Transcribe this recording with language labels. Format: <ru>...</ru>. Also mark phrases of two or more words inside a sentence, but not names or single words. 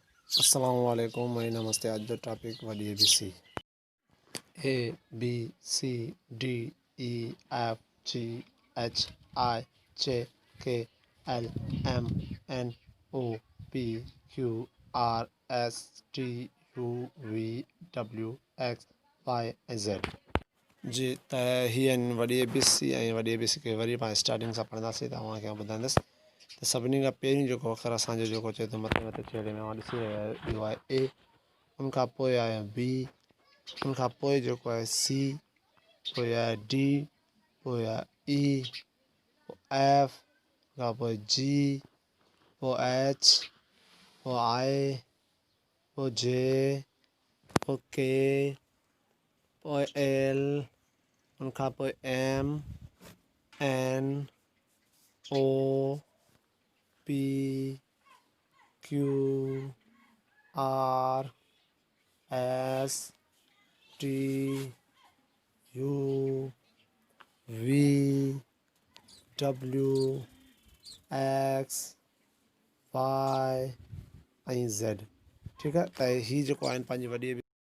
<ar>السلام عليكم,</ar> <en>my namaste.</en> <sd>आज जो टॉपिक वाली</sd> <en>ABC A B C D E F G H I J K L M N O P Q R S T U V W X Y Z</en> <sd>जी त ही आहिनि वॾी ABC ऐं वॾी ABC खे वरी पाण स्टार्टिंग सां पढ़ंदासीं त तव्हांखे ॿुधाईंदुसि त सभिनी खां पहिरीं जेको अख़र असांजो जेको चए थो मथे मथे चेड़े में ॾिसी रहिया आहियो इहो आहे A उनखां पोइ आहे B उनखां पोइ जेको आहे C पोइ आहे D पोइ आहे E पोइ F उनखां पोइ G पोइ H पोइ I पोइ J पोइ K पोइ L उनखां पोइ M N O P Q R S T U V W X Y ऐं Z ठीकु आहे त हीअ जेको आहिनि पंहिंजी वॾी</sd>